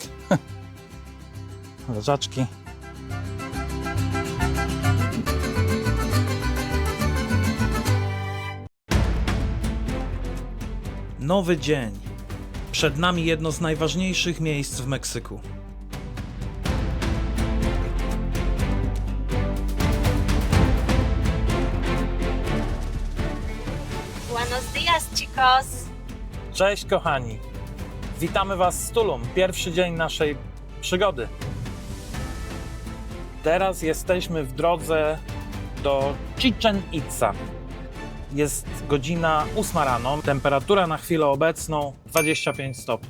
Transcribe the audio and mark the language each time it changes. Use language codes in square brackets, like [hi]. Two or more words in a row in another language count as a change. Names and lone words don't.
[pl] Leżaczki. Nowy dzień. Przed nami jedno z najważniejszych miejsc w Meksyku. [es] Buenos días, chicos. [pl] Cześć kochani. Witamy Was z Tulum. Pierwszy dzień naszej przygody. Teraz jesteśmy w drodze do Chichen Itza. Jest godzina 8 rano. Temperatura na chwilę obecną 25 stopni.